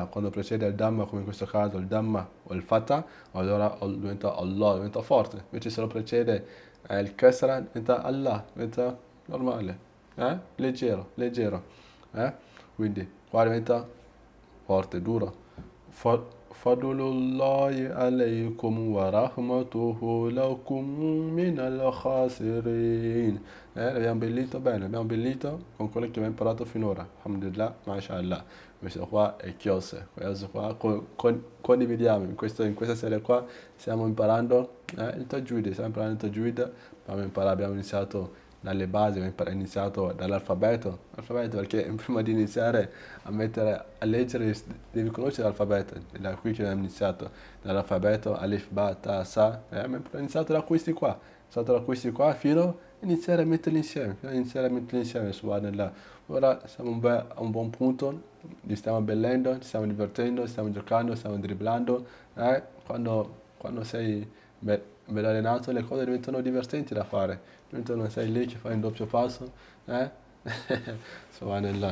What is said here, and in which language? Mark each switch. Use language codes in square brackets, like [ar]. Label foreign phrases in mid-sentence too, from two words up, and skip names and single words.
[it] Quando precede il damma, come in questo caso il damma o il fatah, allora diventa Allah, diventa forte. Invece se lo precede il kasra, diventa Allah, diventa normale, leggero. Quindi qua diventa forte, duro. [ar] فضل الله عليكم ورحمته لكم من الخاسرين. [it] L'abbiamo abbellito bene, abbiamo abbellito con quello che abbiamo imparato finora, [ar] الحمد لله، ما شاء الله. [it] Questo qua è chiose, questo qua condividiamo, in questa serie qua stiamo imparando il tajwid, abbiamo iniziato dalle basi, abbiamo iniziato dall'alfabeto, perché prima di iniziare a leggere devi conoscere l'alfabeto, è da qui che abbiamo iniziato, dall'alfabeto, [ar] ألف، باء، تاء، ثاء, [it] abbiamo iniziato da questi qua, fino a iniziare a metterli insieme, subhanallah. Ora siamo a un buon punto, ci stiamo abbellendo, ci stiamo divertendo, stiamo giocando, stiamo dribblando, quando sei bello allenato le cose diventano divertenti da fare, sei lì che fai un doppio passo, subhanallah.